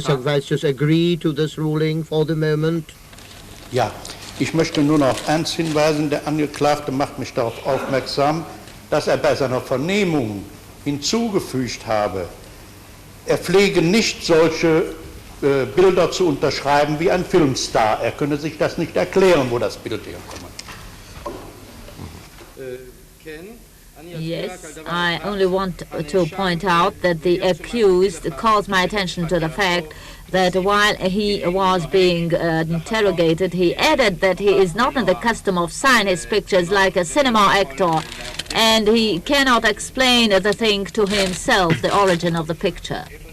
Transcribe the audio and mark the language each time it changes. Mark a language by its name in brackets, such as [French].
[English] Servatius agree to this ruling for the moment? [German] Ja, ich möchte nur noch auf eins hinweisen. Der Angeklagte macht mich darauf aufmerksam, dass er bei seiner Vernehmung hinzugefügt habe, er pflege nicht solche Bilder zu unterschreiben wie ein Filmstar. Er könne sich das nicht erklären, wo das Bild herkommt. [English] Yes, I only want to point out that the accused calls my attention to the fact that while he was being interrogated, he added that he is not in the custom of signing his pictures like a cinema actor, and he cannot explain the thing to himself, the origin of the picture.